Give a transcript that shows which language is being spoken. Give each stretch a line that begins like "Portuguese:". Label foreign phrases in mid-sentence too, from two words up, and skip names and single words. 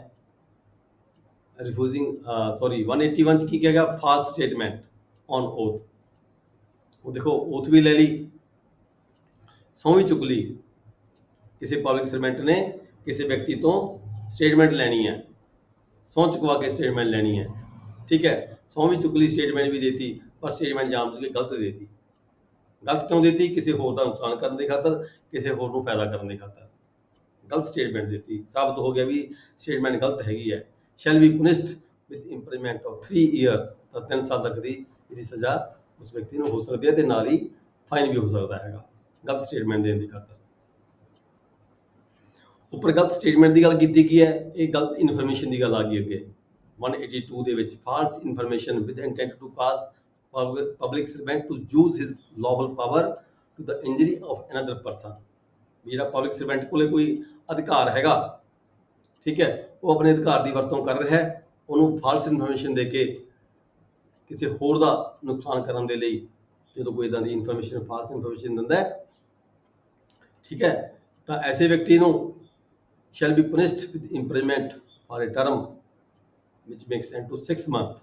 Punjabi: ਰਿਫਿਊਜ਼ਿੰਗ 181 'ਚ ਕੀ ਕਹੇਗਾ,
English: false statement on oath.
Punjabi: ਉਹ ਦੇਖੋ ਓਥ ਵੀ ਲੈ ਲਈ, ਸਹੁੰ ਵੀ ਚੁੱਕ ਲਈ, ਕਿਸੇ
English: public servant
Punjabi: ਨੇ ਕਿਸੇ ਵਿਅਕਤੀ ਤੋਂ ਸਟੇਟਮੈਂਟ ਲੈਣੀ ਹੈ, ਸਹੁੰ ਚੁਕਵਾ ਕੇ ਸਟੇਟਮੈਂਟ ਲੈਣੀ ਹੈ, ਠੀਕ ਹੈ, ਸਹੁੰ ਵੀ ਚੁੱਕ ਲਈ, ਸਟੇਟਮੈਂਟ ਵੀ ਦਿੱਤੀ, ਪਰ ਸਟੇਟਮੈਂਟ ਜਾਣਬੁੱਝ ਕੇ ਗਲਤ ਦਿੱਤੀ। ਗਲਤ ਕਿਉਂ ਦਿੱਤੀ? ਕਿਸੇ ਹੋਰ ਦਾ ਨੁਕਸਾਨ ਕਰਨ ਦੀ ਖਾਤਰ, ਕਿਸੇ ਹੋਰ ਨੂੰ ਫਾਇਦਾ ਕਰਨ ਦੀ ਖਾਤਰ ਗਲਤ ਸਟੇਟਮੈਂਟ ਦਿੱਤੀ। ਸਾਬਤ ਹੋ ਗਿਆ ਵੀ ਸਟੇਟਮੈਂਟ ਗਲਤ ਹੈਗੀ ਹੈ।
English: shall be punished with imprisonment of 3 years,
Punjabi: ਤਾਂ 3 ਸਾਲ ਤੱਕ ਦੀ ਜਿਹੜੀ ਸਜ਼ਾ ਉਸ ਵਿਅਕਤੀ ਨੂੰ ਹੋ ਸਕਦੀ ਹੈ ਤੇ ਨਾਲ ਹੀ ਫਾਈਨ ਵੀ ਹੋ ਸਕਦਾ ਹੈਗਾ ਗਲਤ ਸਟੇਟਮੈਂਟ ਦੇਣ ਦੀ ਖਾਤਰ। ਉੱਪਰ ਗਲਤ ਸਟੇਟਮੈਂਟ ਦੀ ਗੱਲ ਕੀਤੀ ਗਈ ਹੈ, ਇਹ ਗਲਤ ਇਨਫੋਰਮੇਸ਼ਨ ਦੀ ਗੱਲ ਆ ਗਈ ਅੱਗੇ 182 ਦੇ ਵਿੱਚ।
English: false information with intent to cause public servant to use his lawful power to the injury of another person।
Punjabi: ਜਿਹੜਾ
English: public servant
Punjabi: ਕੋਲੇ ਕੋਈ ਅਧਿਕਾਰ ਹੈਗਾ, ਠੀਕ ਹੈ, ਉਹ ਆਪਣੇ ਅਧਿਕਾਰ ਦੀ ਵਰਤੋਂ ਕਰ ਰਿਹਾ ਹੈ, ਉਹਨੂੰ
English: false information
Punjabi: ਦੇ ਕੇ ਕਿਸੇ ਹੋਰ ਦਾ ਨੁਕਸਾਨ ਕਰਨ ਦੇ ਲਈ ਜਦੋਂ ਕੋਈ ਇਦਾਂ ਦੀ ਇਨਫੋਰਮੇਸ਼ਨ,
English: false information
Punjabi: ਦਿੰਦਾ ਹੈ, ਠੀਕ ਹੈ, ਤਾਂ ਐਸੇ ਵਿਅਕਤੀ ਨੂੰ
English: shall be punished with imprisonment for a term which may extend to 6 months।